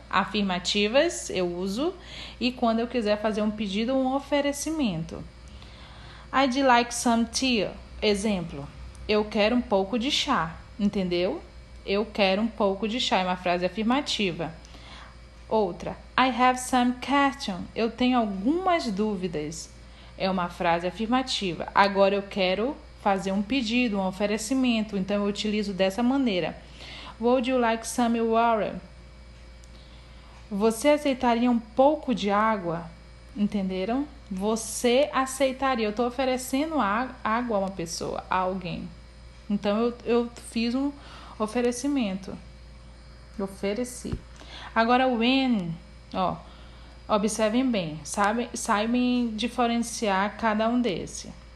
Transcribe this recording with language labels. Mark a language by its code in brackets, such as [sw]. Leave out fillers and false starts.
[pt] Afirmativas eu uso e quando eu quiser fazer um pedido ou um oferecimento. [en] I'd like some tea. [pt] Exemplo, eu quero um pouco de chá. Entendeu? Eu quero um pouco de chá. É uma frase afirmativa. Outra, [en] I have some questions. [pt] Eu tenho algumas dúvidas. É uma frase afirmativa. Agora eu quero fazer um pedido, um oferecimento. Então eu utilizo dessa maneira. [en] Would you like some water? [pt] Você aceitaria um pouco de água? Entenderam? Você aceitaria. Eu estou oferecendo água a uma pessoa, a alguém. Então eu fiz um oferecimento. Ofereci. Agora o when, observem bem, saibam diferenciar cada um desse.